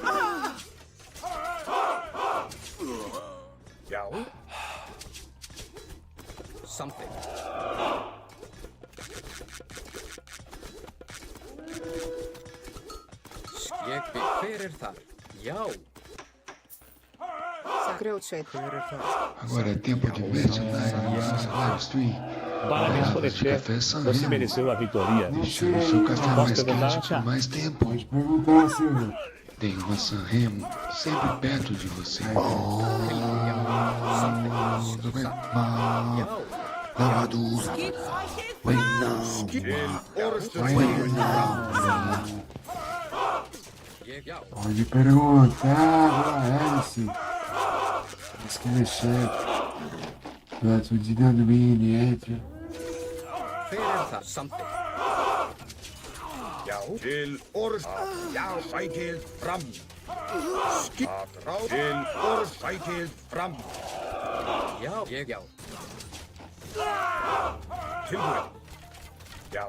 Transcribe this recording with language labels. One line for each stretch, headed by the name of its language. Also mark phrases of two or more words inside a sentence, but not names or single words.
Icelandic: Já. Samþykkt. Ég vil. Hver það? Já. Grjótsveit.
Portuguese: Agora é tempo de merchandising em nossa
English: live stream.
Portuguese: Parabéns por Garrafas de café San Você Remo. mereceu a vitória. Deixando o seu café Posso mais perguntar, quente por Chá? mais tempo. Pode perguntar, Silvio. Tem uma San Remo sempre perto de você. Lavadura. Vem não. Já. Pode perguntar, Alice. Mas que ele é chefe. Tu dizendo mini,
Icelandic: Hver það? Samþykkt. Já. Til orð. Já, sækið fram. Skipatrá. Til orð. Sækið fram. Já. Já. Tilbúin. Já.